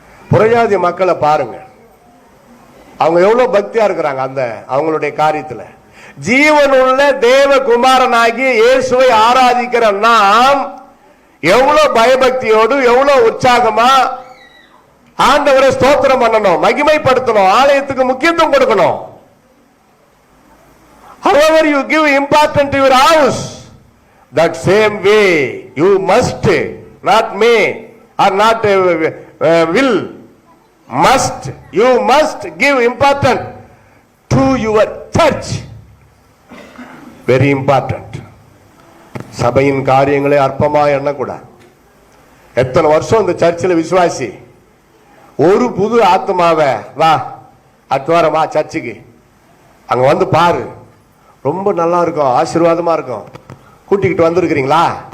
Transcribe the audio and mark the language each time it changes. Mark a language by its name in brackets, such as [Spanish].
[Tamil] புறஜாதி மக்களை பாருங்க, அவங்க எவ்வளவு பக்தியா இருக்கிறாங்க அந்த அவங்களுடைய காரியத்துல. ஜீவனுள்ள தேவகுமாரனாகிய இயேசுவை ஆராதிக்கிற நாம் எவ்வளவு பயபக்தியோடு, எவ்வளவு உற்சாகமா ஆண்டவரை ஸ்தோத்திரம் பண்ணணும், மகிமைப்படுத்தணும், ஆலயத்துக்கு முக்கியத்துவம் கொடுக்கணும். [English] However you give importance to your house, that same way you must, not may or not will, must, you must give importance to your church. Very important. [Tamil] சபையின் காரியங்களை அற்பமா எண்ணக்கூடாது. எத்தனை வருஷம் இந்த சர்ச்சில் விசுவாசி, ஒரு புது ஆத்மாவை வா அடுத்த வாரம் வா சர்ச்சுக்கு, அங்க வந்து பாரு, ரொம்ப நல்லா இருக்கும், ஆசீர்வாதமா இருக்கும், கூட்டிக்கிட்டு வந்திருக்கிறீங்களா?